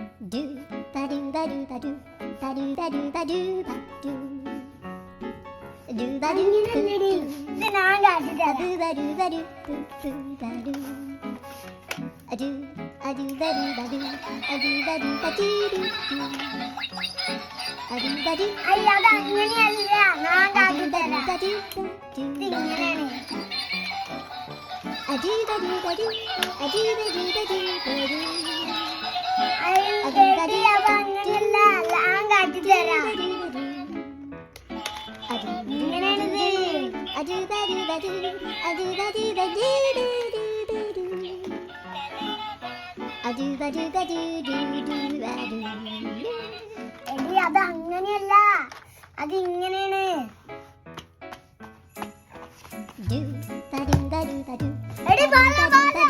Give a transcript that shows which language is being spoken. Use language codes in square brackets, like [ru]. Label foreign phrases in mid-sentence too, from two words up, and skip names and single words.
[ml] do ba do ba do ba do ba do ba do ba do ba do do ba do ഇത് ഞാൻ കാട്ടിത്തരാം. do ba do ba do ba do a do ba do ba do a do ba do ba do a do ba do അയ്യ അത് അങ്ങനെയല്ല, ഞാൻ കാട്ടിത്തരാം. ഇത് ഇങ്ങനെയാണ്. a do ba do ba do a do ba do ba do ba do ചേച്ചി അത് അങ്ങനെയല്ല, ഞാൻ കാട്ടിത്തരാം. ഇങ്ങനെയാണിത്. a do ba do ba do a do ba do ba do do do do a do ba do ba do do do a do എടി അത് അങ്ങനെയല്ല, അത് ഇങ്ങനെയാണ്. do ba do ba do ba do എടി